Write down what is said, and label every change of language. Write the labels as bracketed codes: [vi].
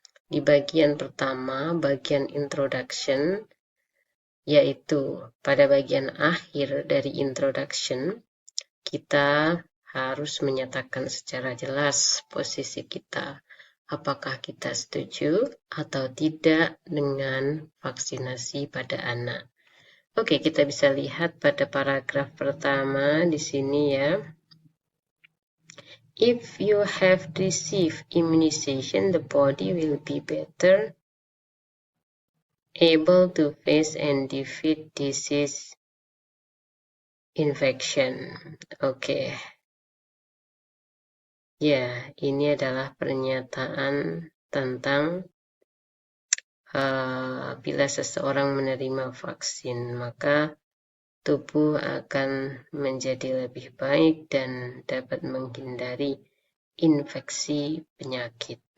[id] Di bagian pertama, bagian introduction, yaitu pada bagian akhir dari introduction, kita harus menyatakan secara jelas posisi kita. Apakah kita setuju atau tidak dengan vaksinasi pada anak. Kita bisa lihat pada paragraf pertama di sini ya. [en] If you have received immunization, the body will be better able to face and defeat disease infection. [id] Ya, ini adalah pernyataan tentang bila seseorang menerima vaksin, maka tubuh akan menjadi lebih baik dan dapat menghindari infeksi penyakit.